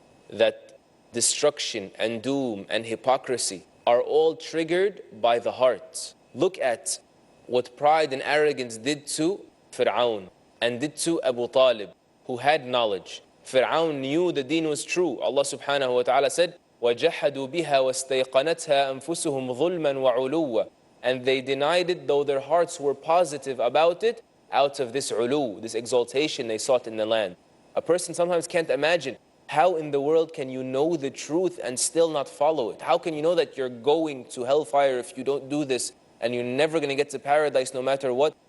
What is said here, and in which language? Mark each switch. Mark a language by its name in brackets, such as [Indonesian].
[English] That destruction and doom and hypocrisy are all triggered by the heart. Look at what pride and arrogance did to Fir'aun and did to Abu Talib, who had knowledge. Fir'aun knew the deen was true. Allah subhanahu wa ta'ala said, [Arabic] وَجَحَدُوا بِهَا وَاسْتَيْقَنَتْهَا أَنفُسُهُمْ ظُلْمًا وَعُلُوًّا. [English] And they denied it, though their hearts were positive about it, out of this ulu, this exaltation they sought in the land. A person sometimes can't imagine, how in the world can you know the truth and still not follow it? How can you know that you're going to hellfire if you don't do this, and you're never going to get to paradise no matter what?